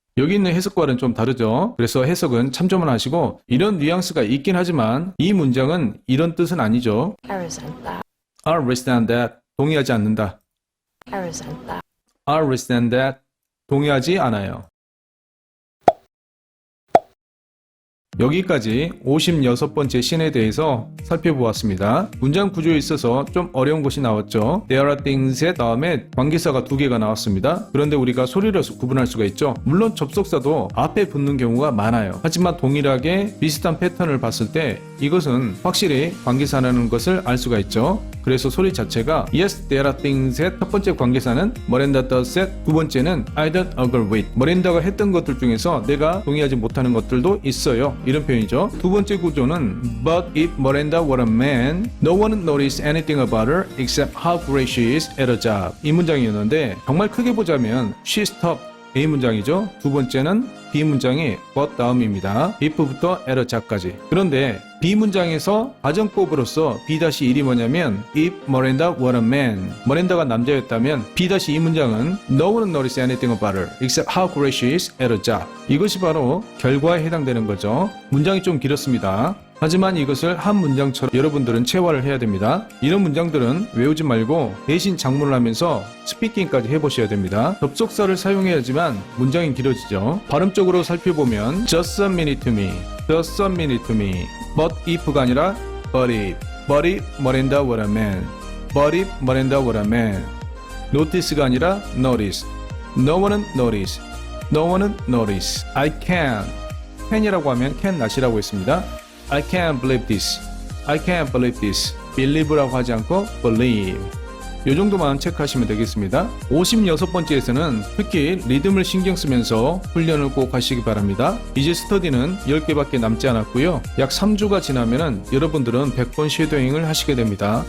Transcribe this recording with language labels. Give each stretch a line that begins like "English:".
Korean: 여기 있는 해석과는 좀 다르죠. 그래서 해석은 참조만 하시고 이런 뉘앙스가 있긴 하지만 이 문장은 이런 뜻은 아니죠.
English: I resent that. I resent that.
Korean: 동의하지 않는다.
English: I resent that. I resent that.
Korean: 동의하지 않아요. 여기까지 56번째 씬에 대해서 살펴보았습니다. 문장 구조에 있어서 좀 어려운 것이 나왔죠.
English: There are things at
Korean: 다음에 관계사가 2개가 나왔습니다. 그런데 우리가 소리로서 구분할 수가 있죠. 물론 접속사도 앞에 붙는 경우가 많아요. 하지만 동일하게 비슷한 패턴을 봤을 때 이것은 확실히 관계사라는 것을 알 수가 있죠. 그래서 소리 자체가
English: Yes, there are things that
Korean: 첫 번째 관계사는
English: Miranda does that,
Korean: 두 번째는
English: I don't agree with.
Korean: 머렌다가 했던 것들 중에서 내가 동의하지 못하는 것들도 있어요. 이런 표현이죠. 두 번째 구조는
English: But if Miranda were a man, no one would notice anything about her except how great she is at her job.
Korean: 이 문장이었는데 정말 크게 보자면
English: She's top
Korean: A 문장이죠. 두 번째는 B 문장이 but 다음입니다. if부터 at a job까지. 그런데 B 문장에서 가정법으로서 B-1이 뭐냐면
English: if Miranda were a man,
Korean: 머렌다가 남자였다면 B-2 문장은
English: no one notice anything about her except how great she is at her job.
Korean: 이것이 바로 결과에 해당되는 거죠. 문장이 좀 길었습니다. 하지만 이것을 한 문장처럼 여러분들은 체화를 해야 됩니다. 이런 문장들은 외우지 말고 대신 작문을 하면서 스피킹까지 해보셔야 됩니다. 접속사를 사용해야지만 문장이 길어지죠. 발음적으로 살펴보면
English: just submit it to me, just submit it to me. but if가
Korean: 아니라
English: but if Miranda were a man, but if Miranda were a man. notice가
Korean: 아니라
English: notice, no one은 notice, no one은 notice.
Korean: I can이라고 하면 can not이라고 했습니다.
English: I can't believe this. I can't believe this.
Korean: believe라고 하지 않고 believe. 이 정도만 체크하시면 되겠습니다. 56번째에서는 특히 리듬을 신경 쓰면서 훈련을 꼭 하시기 바랍니다. 이제 스터디는 10개밖에 남지 않았고요. 약 3주가 지나면은 여러분들은 100번 쉐도잉을 하시게 됩니다.